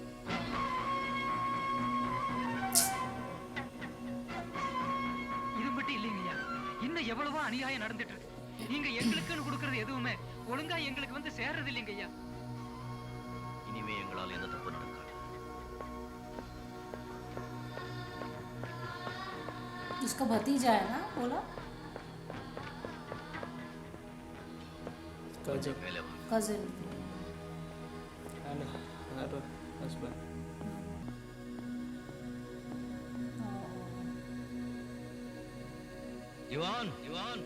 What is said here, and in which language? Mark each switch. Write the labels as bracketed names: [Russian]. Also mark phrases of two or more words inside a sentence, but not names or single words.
[Tamil] இது மட்டும் இல்லைங்கய்யா, இன்னும் எவ்வளவோ அநியாயம் நடந்துட்டு இருக்கு. நீங்க எங்களுக்குன்னு கொடுக்கறது எதுவுமே ஒழுங்கா எங்களுக்கு வந்து சேர்றது இல்லைங்கய்யா. இனிமே எங்களால் எந்த தப்பு நடக்காது. [Hindi] उसका भतीजा है ना बोला? [English] Cousin [Tamil] மேலே வா. [English] Cousin. and her husband. [Tamil] இவான் இவான்